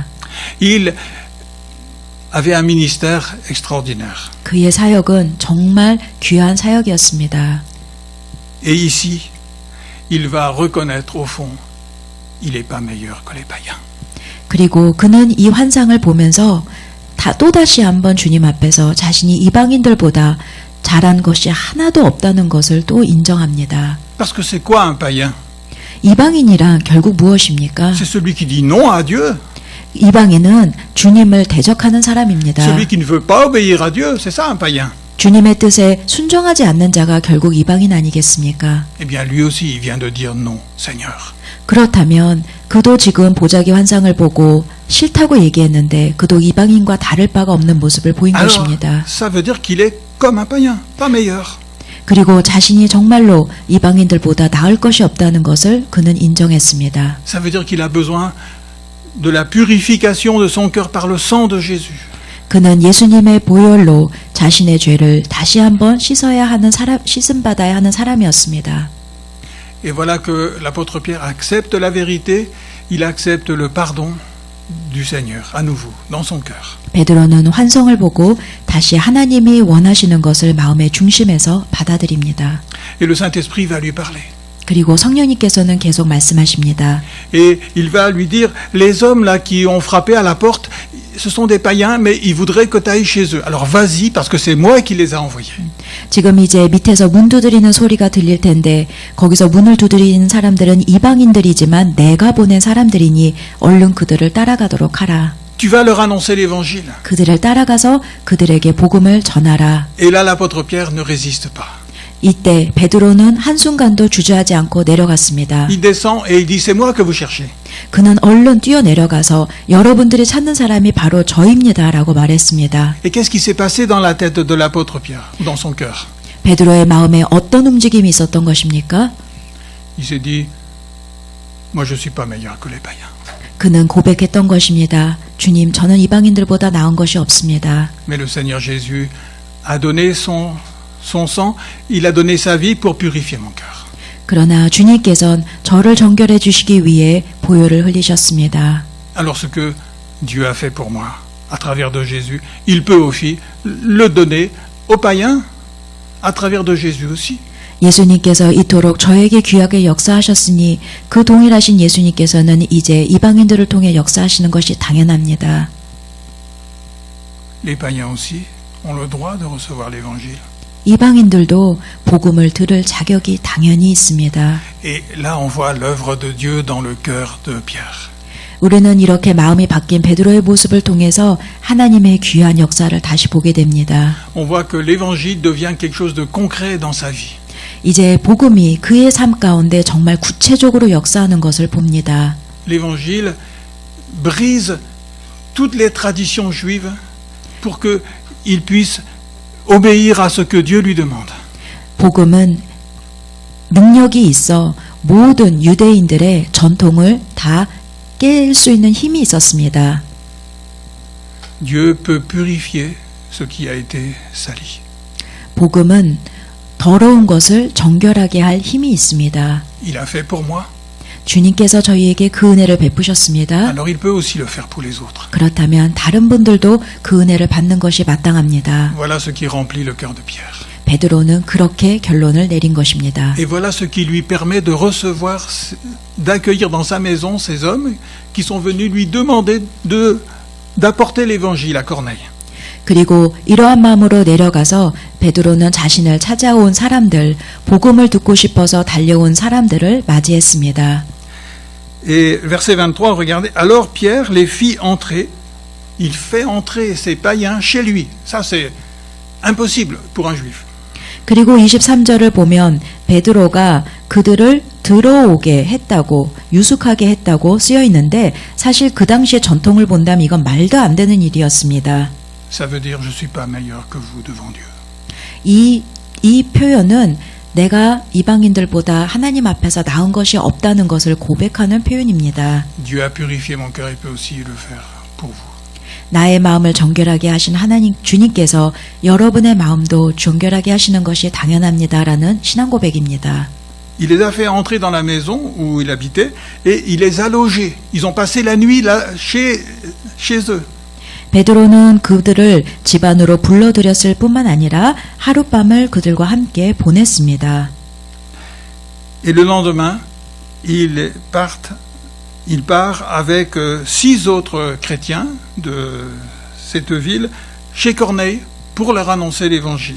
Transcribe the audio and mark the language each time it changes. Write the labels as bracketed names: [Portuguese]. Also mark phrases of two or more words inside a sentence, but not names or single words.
[French] Il avait un ministère extraordinaire. [Korean] 그의 사역은 정말 귀한 사역이었습니다. [French] Et ici, il va reconnaître au fond, il n'est pas meilleur que les païens. [Korean] 그리고 그는 이 환상을 보면서 또다시 한번 주님 앞에서 자신이 이방인들보다 잘한 것이 하나도 없다는 것을 또 인정합니다. [French] Parce que c'est quoi un païen? [Korean] 이방인이란 결국 무엇입니까? [French] C'est celui qui dit non à Dieu. [Korean] 이방인은 주님을 대적하는 사람입니다. [French] Celui qui ne veut pas obéir à Dieu, c'est ça un païen. [Korean] 주님의 뜻에 순종하지 않는 자가 결국 이방인 아니겠습니까? [French] Eh bien, lui aussi, il vient de dire non, Seigneur. [Korean] 그렇다면 그도 지금 보자기 환상을 보고 싫다고 얘기했는데 그도 이방인과 다를 바가 없는 모습을 보인 [French] Alors, [Korean] 것입니다. [French] ça veut dire qu'il est comme un païen, pas meilleur. [Korean] 그리고 자신이 정말로 이방인들보다 나을 것이 없다는 것을 그는 인정했습니다. [French] Ça veut dire qu'il a besoin de la purification de son cœur par le sang de Jésus. [Korean] 그는 예수님의 보혈로 자신의 죄를 다시 한번 씻음 받아야 하는 사람이었습니다. [French] Et voilà que l'apôtre Pierre accepte la vérité, il accepte le pardon du Seigneur, à nouveau, dans son cœur. [Korean] 베드로는 환상을 보고 다시 하나님이 원하시는 것을 마음의 중심에서 받아들입니다. [French] Et le Saint-Esprit va lui parler. [Korean] 그리고 성령님께서는 계속 말씀하십니다. [French] Et il va lui dire, les hommes là qui ont frappé à la porte, ce sont des païens, mais ils voudraient que tu ailles chez eux. Alors vas-y, parce que c'est moi qui les ai envoyés. [Korean] 지금 이제 밑에서 문 두드리는 소리가 들릴 텐데 거기서 문을 두드리는 사람들은 이방인들이지만 내가 보낸 사람들이니 얼른 그들을 따라가도록 하라. [French] Tu vas leur annoncer l'évangile. [Korean] 그들을 따라가서 그들에게 복음을 전하라. [French] Et là, l'apôtre Pierre ne résiste pas. [Korean] 이때 베드로는 한순간도 주저하지 않고 내려갔습니다. [French] Il descend et il dit, c'est moi que vous cherchez. [Korean] 그는 얼른 뛰어내려가서 여러분들이 찾는 사람이 바로 저입니다 라고 말했습니다. [French] Et qu'est-ce qui s'est passé dans la tête de l'apôtre Pierre, ou dans son cœur? [Korean] 베드로의 마음에 어떤 움직임이 있었던 것입니까? [French] Il s'est dit, moi je suis pas meilleur que les païens. [Korean] 그는 고백했던 것입니다. 주님, 저는 이방인들보다 나은 것이 없습니다. [French] Mais le Seigneur Jésus a donné son sang, il a donné sa vie pour purifier mon cœur. [Korean] 그러나 주님께서는 저를 정결해 주시기 위해 보혈을 흘리셨습니다. [French] Alors ce que Dieu a fait pour moi, à travers de Jésus, il peut aussi le donner aux païens, à travers de Jésus aussi. [Korean] 예수님께서 이토록 저에게 귀하게 역사하셨으니 그 동일하신 예수님께서는 이제 이방인들을 통해 역사하시는 것이 당연합니다. [French] Les païens aussi ont le droit de recevoir l'évangile. [Korean] 이방인들도 복음을 들을 자격이 당연히 있습니다. [French] Et là on voit l'œuvre de Dieu dans le cœur de Pierre. [Korean] 우리는 이렇게 마음이 바뀐 베드로의 모습을 통해서 하나님의 귀한 역사를 다시 보게 됩니다. [French] On voit que l'évangile devient quelque chose de concret dans sa vie. [Korean] 이제 복음이 그의 삶 가운데 정말 구체적으로 역사하는 것을 봅니다. [French] L'évangile brise toutes les traditions juives pour qu'il puisse obéir à ce que Dieu lui demande. [Korean] 복음은 능력이 있어 모든 유대인들의 전통을 다 깰 수 있는 힘이 있었습니다. [French] Dieu peut purifier ce qui a été sali. [Korean] 복음은 더러운 것을 정결하게 할 힘이 있습니다. [French] Il a fait pour moi, [Korean] 주님께서 저희에게 그 은혜를 베푸셨습니다. [French] alors il peut aussi le faire pour les autres. [Korean] 그렇다면 다른 분들도 그 은혜를 받는 것이 마땅합니다. [French] Voilà ce qui remplit le cœur de Pierre. [Korean] 베드로는 그렇게 결론을 내린 것입니다. [French] Et voilà ce qui lui permet de recevoir, d'accueillir dans sa maison ces hommes qui sont venus lui demander d'apporter l'évangile à Corneille. [Korean] 그리고 이러한 마음으로 내려가서 베드로는 자신을 찾아온 사람들, 복음을 듣고 싶어서 달려온 사람들을 맞이했습니다. [French] Et verset 23, regardez, alors Pierre les fit entrer, il fait entrer ces païens chez lui. Ça c'est impossible pour un juif. [Korean] 그리고 23절을 보면 베드로가 그들을 들어오게 했다고, 유숙하게 했다고 쓰여 있는데 사실 그 당시의 전통을 본다면 이건 말도 안 되는 일이었습니다. [French] Ça veut dire je suis pas meilleur que vous devant Dieu. [Korean] 이 표현은 내가 이방인들보다 하나님 앞에서 나은 것이 없다는 것을 고백하는 표현입니다. [French] Dieu a purifié mon cœur, il peut aussi le faire pour vous. [Korean] 나의 마음을 정결하게 하신 하나님 주님께서 여러분의 마음도 정결하게 하시는 것이 당연합니다라는 신앙 고백입니다. [French] Il les a fait entrer dans la maison où il habitait et il les a logés. Ils ont passé la nuit là chez eux. [Korean] 베드로는 그들을 집 안으로 불러들였을 뿐만 아니라 하룻밤을 그들과 함께 보냈습니다. [French] Et le lendemain, il part avec 6 autres chrétiens de cette ville chez Corneille pour leur annoncer l'évangile.